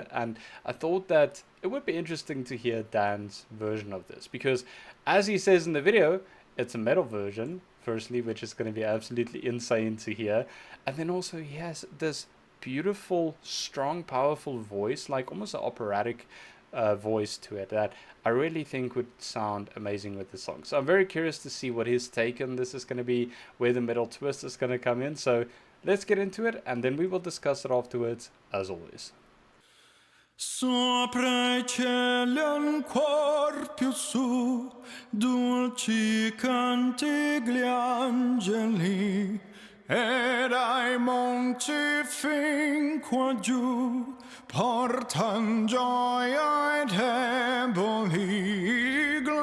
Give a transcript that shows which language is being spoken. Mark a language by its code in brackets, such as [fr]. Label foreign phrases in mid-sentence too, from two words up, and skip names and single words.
[en] And I thought that it would be interesting to hear Dan's version of this, because as he says in the video, it's a metal version firstly, which is going to be absolutely insane to hear, and then also he has this beautiful, strong, powerful voice, like almost an operatic voice to it, that I really think would sound amazing with the song. So I'm very curious to see what his take on this is going to be, where the metal twist is going to come in. So let's get into it, and then we will discuss it afterwards, as always. [it] Sopra I cieli ancor più su, dolci canti gli angeli, ed ai monti fin qua giù, portan gioia ai deboli,